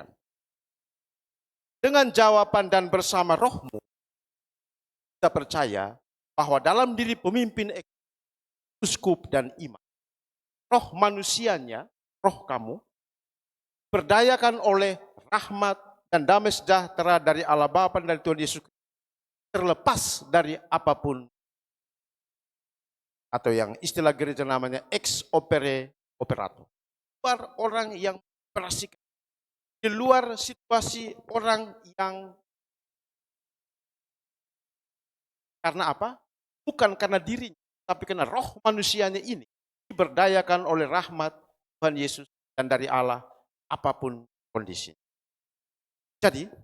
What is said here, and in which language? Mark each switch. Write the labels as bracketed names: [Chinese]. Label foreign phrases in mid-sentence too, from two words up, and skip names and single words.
[Indonesian] Dengan jawaban dan bersama rohmu, kita percaya bahwa dalam diri pemimpin uskup dan imam, roh manusianya, roh kamu, berdayakan oleh rahmat dan damai sejahtera dari Allah Bapa dan dari Tuhan Yesus, terlepas dari apapun, atau yang istilah gereja namanya [Latin] ex opere operato. [Indonesian] Luar orang yang berasik, di luar situasi orang yang, karena apa? Bukan karena dirinya, tapi karena roh manusianya ini diberdayakan oleh rahmat Tuhan Yesus dan dari Allah apapun kondisi.